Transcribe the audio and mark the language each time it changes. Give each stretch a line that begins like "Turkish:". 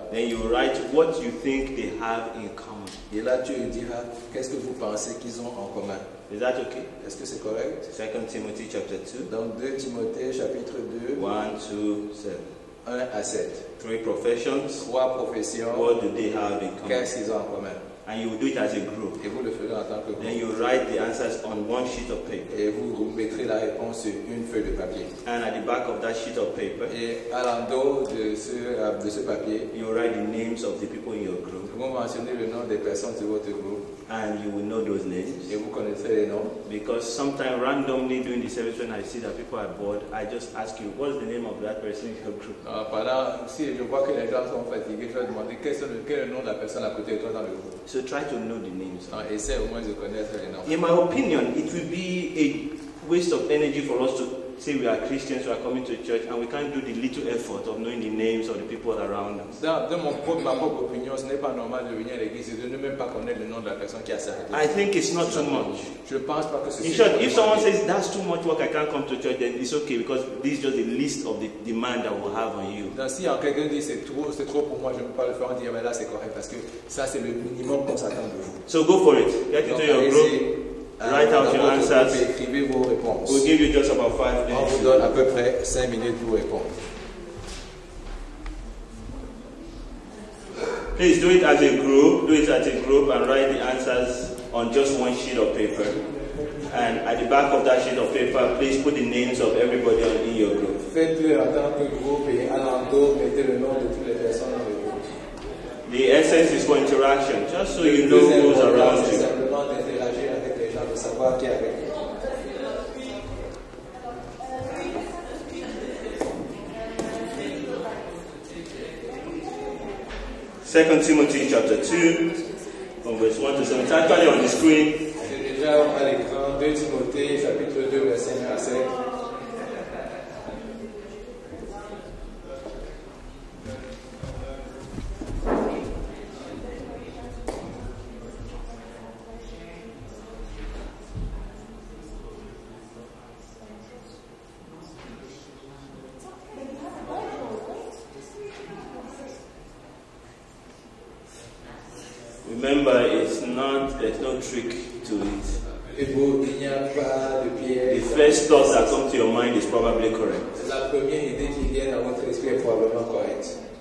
English: then you write what you think they have in common.
French: et là tu diras qu'est-ce que vous pensez qu'ils ont en commun.
English: Is that okay?
French: Est-ce que c'est correct?
English: 2 Timothy chapter 2,
French: Dans 2 Timothée chapitre 2,
English: 1, 2, 7.
French: 1 à 7.
English: 3 professions.
French: 3 professions,
English: What do they have in common?
French: qu'est-ce qu'ils ont en commun?
English: And you will do it as a group.
French: Et vous le ferez en tant que
English: Then
French: groupe.
English: you write the answers on one sheet of paper.
French: Et vous mettrez la réponse sur une feuille de papier.
English: And at the back of that sheet of paper,
French: Et à l'endos de ce papier,
English: you write the names of the people in your group.
French: vous mentionnez le nom des personnes de votre groupe
English: And you will know those names.
French: et vous connaîtrez les noms.
English: Because sometimes randomly during the service when I see that people are bored, I just ask you, what's the name of that person in your group?
French: Si je vois que les gens sont fatigués, je vais demander quel est le nom de la personne à côté de toi dans le groupe.
English: So try to know the names.
French: Essaie au moins de connaître les noms.
English: In my opinion, it will be a waste of energy for us to say we are Christians, we are coming to church, and we can't do the little effort of knowing the names of the people around us.
French: Dans ma propre opinion, ce n'est pas normal de venir à l'église et de ne même pas connaître le nom de la personne qui a servi.
English: I think it's not too much.
French: Je pense pas que ce
English: In short, if someone says that's too much work, I can't come to church, then it's okay because this is just a list of the demand that we'll have on you.
French: Donc, si quelqu'un dit c'est trop pour moi, je ne peux pas le faire, on dit là c'est correct parce que ça c'est le minimum qu'on s'attend de vous.
English: So go for it. Get into your group. Write out your answers.
French: Écrivez vos réponses.
English: We'll give you just about 5
French: On vous
English: minutes.
French: donne à peu près 5 minutes pour répondre.
English: Please do it as a group. Do it as a group and write the answers on just one sheet of paper. And at the back of that sheet of paper, please put the names of everybody in your group.
French: Faites-le en tant que groupe et à l'endos, mettez le nom de toutes les personnes dans le groupe.
English: The essence is for interaction, just so you know who's around
French: C'est
English: you.
French: simplement d'interagir avec les gens, de savoir qui est avec vous.
English: 2 Timothy chapter 2, from verse 1 to 7. It's actually on the screen.
French: C'est déjà à l'écran, 2 Timothée, chapitre 2, verset 1 à 7.
English: Remember, there's no trick to it.
French: Et beau, il n'y a pas de piège.
English: The first thought that comes to your mind is probably correct.
French: La première idée qui vient à votre esprit est probablement correcte.